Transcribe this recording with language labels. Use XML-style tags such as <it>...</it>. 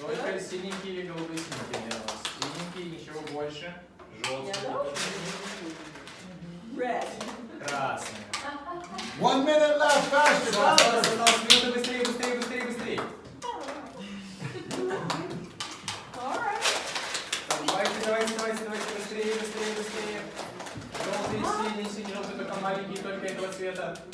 <ru>Только синенький или голубой синенький. Синенький, ничего больше. Желтый.</ru> <en>Red.</en> <ru>Красный.</ru> <en>1 minute left, faster, faster.</en> <ru>Осталось минута, быстрее, быстрее, быстрее, быстрее.</ru> <en>All right.</en> <ru>Давайте, быстрее, быстрее, быстрее. Желтый, синий, желтый, только маленький, только этого цвета.</ru>